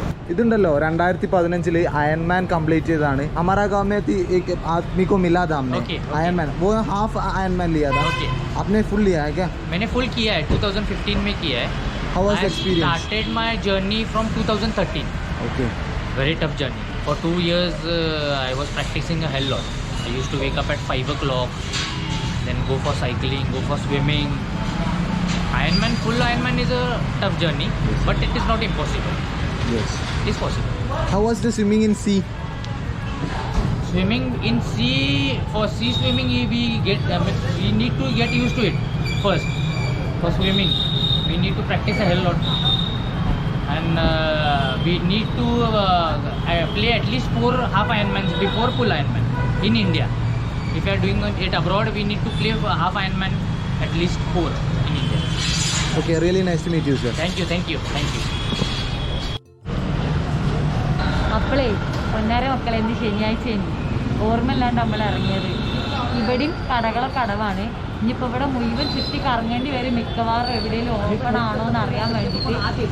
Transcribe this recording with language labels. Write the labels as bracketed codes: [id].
[ml] ഇതുണ്ടല്ലോ 2015 Ironman complete ചെയ്തതാണ്. [hi] हमारा गांव में एक आदमी को मिला था हमने. आयरनमैन वो हाफ आयरनमैन लिया था. आपने फुल लिया है क्या? मैंने फुल किया है, 2015 में किया है. [en] How was the experience? I started my journey from 2013. Okay. Very tough journey. For 2 years I was practicing a hell lot. I used to wake up at 5 o'clock, then go for cycling, go for swimming. Full Ironman is a tough journey, but it is not impossible. Yes. It is possible. How was the swimming in sea? Swimming in sea, for sea swimming we need to get used to it first. For swimming we need to practice a hell lot, and we need to play at least 4 half Ironmans before full Ironman in India. If you are doing it abroad, we need to play half Ironman at least 4 in India. Okay, really nice to meet you, sir. Thank you. [ml] മക്കളെ, പൊന്നാര മക്കളെ, എന്ത് ശനിയാഴ്ചയാണ് ഓർമ്മയില്ലാണ്ട് നമ്മൾ ഇറങ്ങിയത്. ഇവിടെയും കടകളൊക്കെ അടവാണ്. ഇനിയിപ്പോൾ ഇവിടെ മുഴുവൻ ചുറ്റി കറങ്ങേണ്ടി വരും, മിക്കവാറും എവിടെയെങ്കിലും ഓപ്പൺ ആണോ എന്ന് അറിയാൻ വേണ്ടിയിട്ട്.